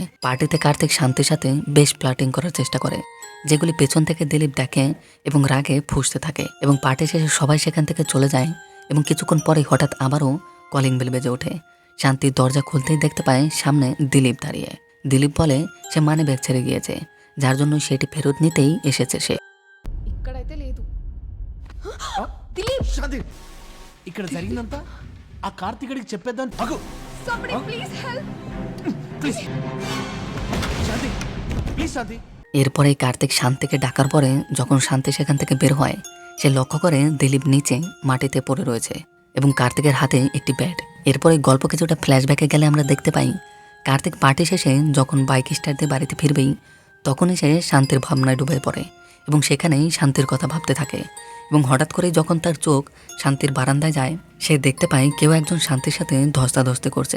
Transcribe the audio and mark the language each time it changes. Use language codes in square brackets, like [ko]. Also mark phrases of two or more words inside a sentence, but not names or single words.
[bn] পার্টিতে কার্তিক শান্তির সাথে বেশ প্লাটিং করার চেষ্টা করে, যেগুলি পেছন থেকে দিলীপ দেখে এবং রাগে ফুঁসতে থাকে এবং পার্টি শেষে সবাই সেখান থেকে চলে যায় এবং কিছুক্ষণ পরে হঠাৎ আবারও কলিং বেল বেজে ওঠে। শান্তির দরজা খুলতেই দেখতে পায় সামনে দিলীপ দাঁড়িয়ে। দিলীপ বলে সে [en] money bag [bn] ছেড়ে গিয়েছে, যার জন্য সেটি ফেরত নিতেই এসেছে সে। [te] ఇక్కడైతే లేదు దిలీప్ శాంతి ఇక్కడ జరిగిందంతా ఆ కార్తికుడికి చెప్పేద్దాం. అగు [en] somebody please help [te] ప్లీజ్ శాంతి, ప్లీజ్ శాంతి. [bn] এরপরে কার্তিক শান্তিকে ডাকার পরে যখন শান্তি সেখান থেকে বের হয়, সে লক্ষ্য করে দিলীপ নিচে মাটিতে পড়ে রয়েছে এবং কার্তিকের হাতে একটি ব্যাট। এরপরে গল্প কিছুটা ফ্ল্যাশব্যাকে গেলে আমরা দেখতে পাই কার্তিক পার্টি শেষে যখন বাইক স্টার্ট দিয়ে বাড়িতে ফিরবেই তখনই সে শান্তির ভাবনায় ডুবে পড়ে এবং সেখানেই শান্তির কথা ভাবতে থাকে এবং হঠাৎ করেই যখন তার চোখ শান্তির বারান্দায় যায়, সে দেখতে পায় কেউ একজন শান্তির সাথে ধস্তাধস্তি করছে।